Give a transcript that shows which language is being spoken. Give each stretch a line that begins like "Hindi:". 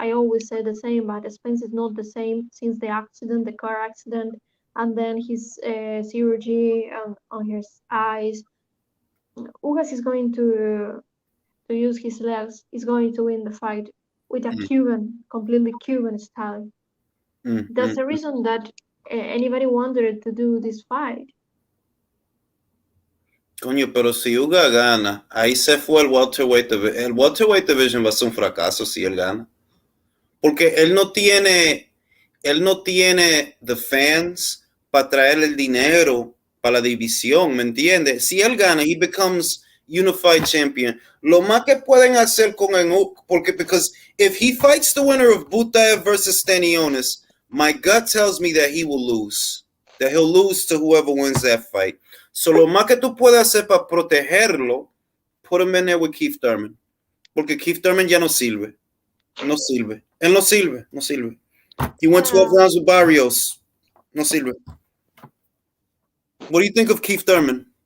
English: I always say the same, but Spence is not the same since the car accident, and then his surgery on his eyes. Ugas is going to use his legs. He's going to win the fight with a completely Cuban style. That's the reason that anybody wanted to do this fight.
Spanish: Coño, pero si Uga gana, ahí se fue el welterweight division. El welterweight division va a ser un fracaso si él gana. Porque él no tiene
English: the fans
Spanish: para traer el dinero para la división, ¿me entiendes? Si él gana,
English: he becomes unified champion.
Spanish: Lo más que pueden hacer con el,
English: because if he fights the winner of Butaev versus Stanionis, my gut tells me that he will lose. that he'll lose to whoever wins that fight.
Spanish: So lo más que tú puedes hacer para protegerlo,
English: put him in there with Keith Thurman.
Spanish: Porque Keith Thurman ya no sirve. No sirve. Él no sirve. No sirve.
English: He went 12 rounds with Barrios.
Spanish: No sirve.
English: What do you think of Keith Thurman?